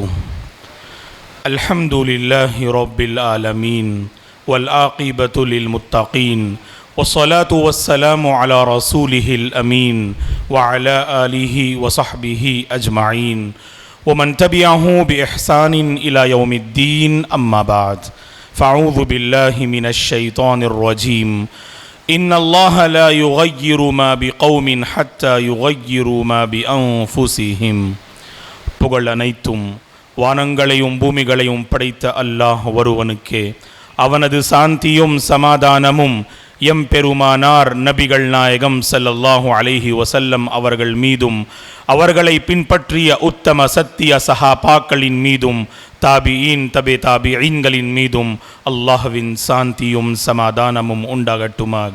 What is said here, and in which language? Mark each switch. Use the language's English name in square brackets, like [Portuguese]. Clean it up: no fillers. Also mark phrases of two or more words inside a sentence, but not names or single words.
[Arabic] الحمد لله رب العالمين والعاقبة للمتقين والصلاة والسلام على رسوله الأمين وعلى آله وصحبه أجمعين ومن تبعه بإحسان إلى يوم الدين. أما بعد، فأعوذ بالله من الشيطان الرجيم. إن الله لا يغير ما بقوم حتى يغيروا ما بأنفسهم. [Tamil] புகழ் அனைத்தும் வானங்களையும் பூமிகளையும் படைத்த அல்லாஹ் ஒருவனுக்கே. அவனது சாந்தியும் சமாதானமும் எம் பெருமானார் நபிகள் நாயகம் [Arabic] صلى الله عليه وسلم [Tamil] அவர்கள் மீதும் அவர்களை பின்பற்றிய உத்தம சத்திய சஹாபாக்களின் மீதும் தாபிஈன் தாபிஈன்களின் மீதும் அல்லாஹ்வின் சாந்தியும் சமாதானமும் உண்டாகட்டுமாக.